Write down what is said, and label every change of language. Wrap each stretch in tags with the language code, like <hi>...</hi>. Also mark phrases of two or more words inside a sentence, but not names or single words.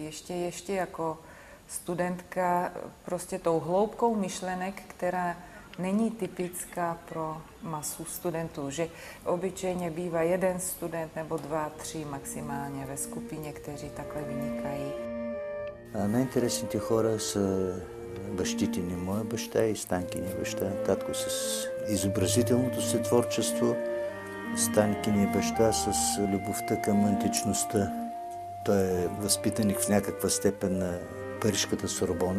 <cs>Ještě jako studentka prostě tou hloubkou myšlenek, která není typická pro masu studentů, že obyčejně bývá jeden student nebo 2, 3 maximálně ve skupině, kteří takhle vynikají.</cs> <bg>Най-интересните хора са бащите ни. Моя баща и Станкиния баща. Татко с изобразителното си творчество, Станкиния баща с любовта към античността. Той е възпитаник в някаква степен на Парижката Сорбона.</bg>